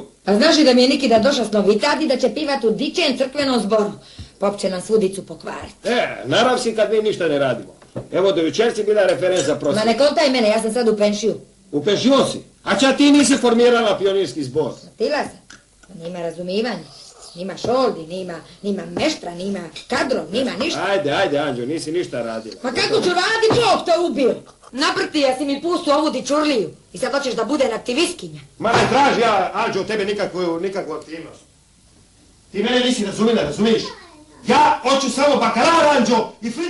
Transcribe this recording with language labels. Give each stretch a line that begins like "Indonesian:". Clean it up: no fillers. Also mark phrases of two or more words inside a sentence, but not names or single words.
Croatian: A znaš li da mi je Nikida došao s novitadi da će pivat u dičem crkvenom zboru? Pop će nam svu dicu pokvariti. Narav si kad mi ništa ne radimo. Evo, do jučer si bila referenca prosvjeta. Ma ne kontaj mene, ja sam sad u penšiju. U penšiju si? A ča ti nisi formirala pionirski zbor? Tila sam. Nima razumivanja. Nima šoldi, nima meštra, nima kadrov, nima ništa. Ajde, Anđo, nisi ništa radila. Ma kako ću radit, Bog te ubio? Naprtija si mi pustu ovu dičurliju i sad hoćeš da budem aktivistkinja. Ma ne traži ja, Anđo, tebe nikakvu aktivnost. Ti mene nisi razumila, razumiješ? Ja hoću samo bakalar, Anđo, i